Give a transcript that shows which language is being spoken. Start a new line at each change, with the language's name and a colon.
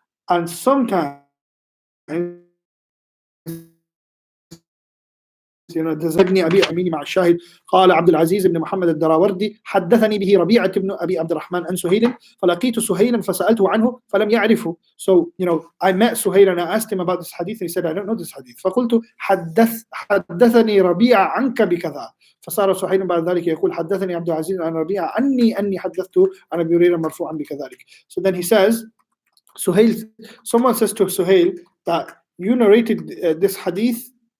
English: And sometimes
Arabic: ابن أبي أمين مع الشاهد قال عبد العزيز بن محمد الدراوردي حدثني به ربيعة بن أبي عبد الرحمن عن سهيل فلقيت سهيلا فسألته عنه فلم يعرفه.
English: So I met Suhail and I asked him about this hadith and he said, I don't know this hadith.
Arabic: فقلت حدثني ربيعة عنك بكذا. فصار سهيل بعد ذلك يقول حدثني عبد العزيز عن ربيعة أني حدثته عن أبي هريرة مرفوعا بكذلك.
English: So then he says, someone says to Suhail that you narrated this hadith.